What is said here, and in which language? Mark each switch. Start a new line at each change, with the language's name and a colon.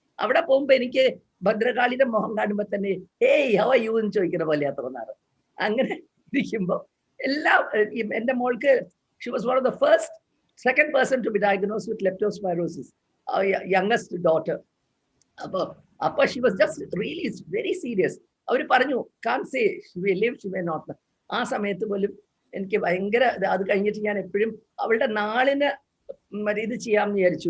Malayalam: അവിടെ പോകുമ്പോ എനിക്ക് ഭദ്രകാളിയുടെ മുഖം കാണുമ്പോ തന്നെ
English: hey how are you
Malayalam: എന്ന് ചോദിക്കുന്ന പോലെയാ തോന്നാറ്. അങ്ങനെ ഇരിക്കുമ്പോ എല്ലാം എന്റെ മോൾക്ക്
English: She was one of the second person to be diagnosed with leptospirosis, our youngest daughter.
Malayalam: Appa
English: she was just really very serious.
Malayalam: Avaru paranju
English: can't say she may live, she may not.
Malayalam: ആ സമയത്ത് പോലും എനിക്ക് ഭയങ്കര അത് കഴിഞ്ഞിട്ട് ഞാൻ എപ്പോഴും അവളുടെ നാളിന് ഇത് ചെയ്യാമെന്ന് വിചാരിച്ചു.